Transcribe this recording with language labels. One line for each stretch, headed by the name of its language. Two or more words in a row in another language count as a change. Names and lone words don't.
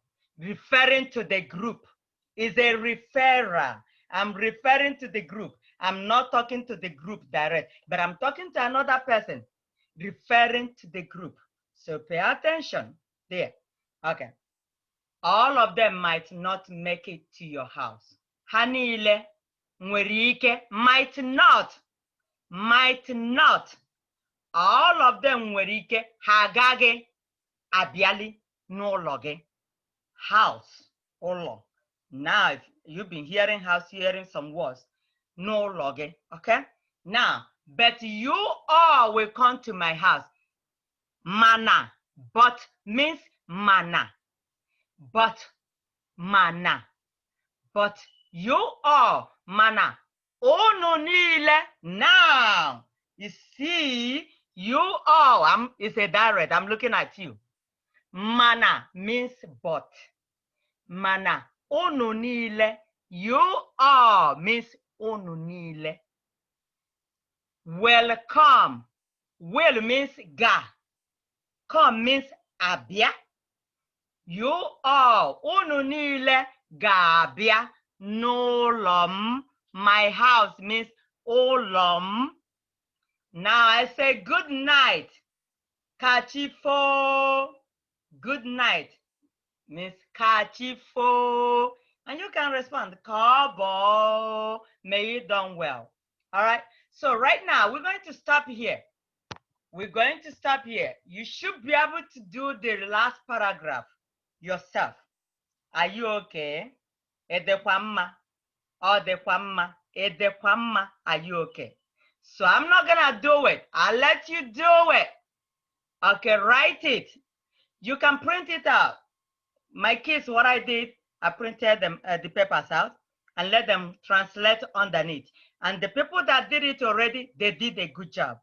English: Referring to the group is a referrer. I'm referring to the group. I'm not talking to the group direct, but I'm talking to another person referring to the group. So pay attention there. Okay. All of them might not make it to your house.
Igbo: Ha niile nwere ike,
English: might not. All of them
Igbo: nwere ike ha agaghị abịali n'ụlọ gị.
English: House, ụlọ. Now, if you've been hearing house, hearing some words,
Igbo: n'ụlọ gị,
English: okay? Now, but you all will come to my house. Mana, but means mana. But mana. But you all,
Igbo: mana. Unu niile.
English: Now, you see, you all, it's a direct, I'm looking at you. Mana means but.
Igbo: Mana. Unu niile.
English: You all means
Igbo: unu niile.
English: Welcome. Will means ga. Come means abia. You all,
Igbo: unu niile ga-abịa n'ụlọ m.
English: My house means
Igbo: ụlọ m.
English: Now I say good night.
Igbo: Kachifo.
English: Good night means kachifo. And you can respond, Kabo. May you done well. All right. So right now we're going to stop here. We're going to stop here. You should be able to do the last paragraph yourself. Are you okay?
Igbo: Edekwa mma. Odekwa mma. Edekwa mma.
English: Are you okay? So I'm not gonna do it. I'll let you do it. Okay, write it. You can print it out. My kids, what I did, I printed them the papers out and let them translate underneath. And the people that did it already, they did a good job.